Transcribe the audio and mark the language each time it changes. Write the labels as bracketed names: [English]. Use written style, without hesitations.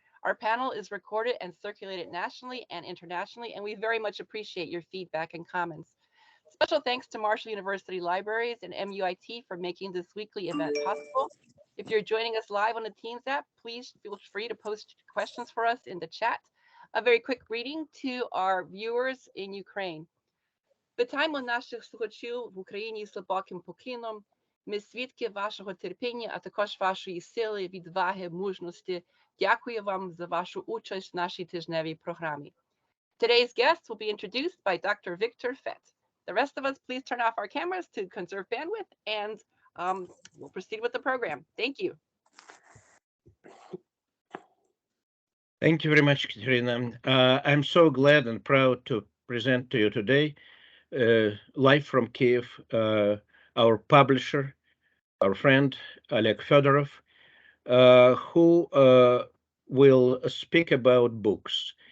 [English] Our panel is recorded and circulated nationally and internationally, and we very much appreciate your feedback and comments. Special thanks to Marshall University Libraries and MUIT for making this weekly event possible. If you're joining us live on the Teams app, please feel free to post questions for us in the chat. A very quick greeting to our viewers in Ukraine. [Ukrainian] Вітаємо наших слухачів в Україні з глибоким поклоном. Ми свідки вашого терпіння, а також вашої сили, відваги, мужності. Дякую вам за вашу участь в нашій тижневій програмі. [English] Today's guests will be introduced by Dr. Victor Fet. The rest of us, please turn off our cameras to conserve bandwidth, and we'll proceed with the program. Thank you. Thank you very much, Katerina. I'm so glad and proud to present to you today, live from Kyiv, our publisher, our friend, Oleg Fedorov, who will speak about books.